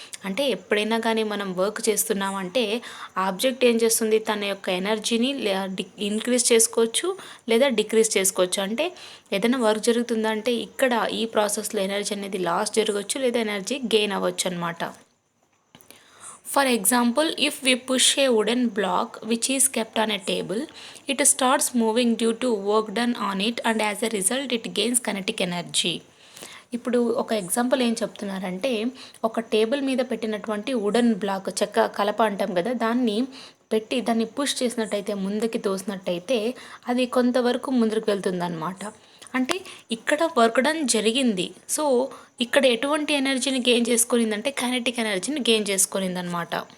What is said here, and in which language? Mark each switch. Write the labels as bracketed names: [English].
[Telugu] అంటే ఎప్పుడైనా కానీ మనం వర్క్ చేస్తున్నామంటే ఆబ్జెక్ట్ ఏం చేస్తుంది, తన యొక్క ఎనర్జీని ఇంక్రీజ్ చేసుకోవచ్చు లేదా డిక్రీజ్ చేసుకోవచ్చు. అంటే ఏదైనా వర్క్ జరుగుతుందంటే ఇక్కడ ఈ ప్రాసెస్లో ఎనర్జీ అనేది లాస్ జరగవచ్చు లేదా ఎనర్జీ గెయిన్ అవ్వచ్చు అనమాట. [English] For example, if we push a wooden block which is kept on a table, it starts moving due to work done on it and as a result it gains kinetic energy. [Telugu] ఇప్పుడు ఒక example ఏం చెప్తున్నారంటే ఒక table మీద పెట్టినటువంటి wooden black చెక్క కలప అంటాం కదా, దాన్ని పుష్ చేసినట్టయితే ముందుకి తోసినట్టయితే అది కొంతవరకు ముందుకు వెళ్తుందన్నమాట. అంటే ఇక్కడ వర్క్ డన్ జరిగింది. సో ఇక్కడ ఎటువంటి ఎనర్జీని గెయిన్ చేసుకునిందంటే కైనెటిక్ ఎనర్జీని గెయిన్ చేసుకునిందనమాట.